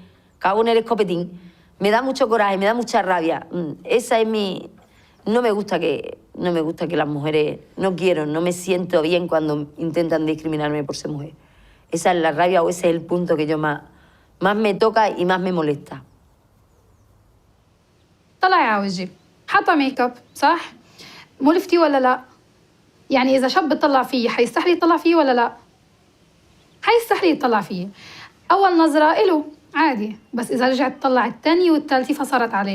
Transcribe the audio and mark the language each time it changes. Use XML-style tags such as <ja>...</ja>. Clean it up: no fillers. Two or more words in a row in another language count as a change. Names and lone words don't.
<es>Cago en el escopetín. Me da mucho coraje, me da mucha rabia. Esa es mi... No me gusta que las mujeres... No me siento bien cuando intentan discriminarme por ser mujer. Esa es la rabia o ese es el punto que yo más me toca y más me molesta.</es> <ar>طلعي على وجهي حاطه ميك اب صح؟ ملفتي ولا لا؟ يعني اذا شاب بيطلع فيي حيستحلي يطلع فيي ولا لا؟ حيستحلي يطلع فيي. اول نظره إله عادي، بس اذا رجعت تطلع الثانيه والثالثه فصارت عليه.</ar>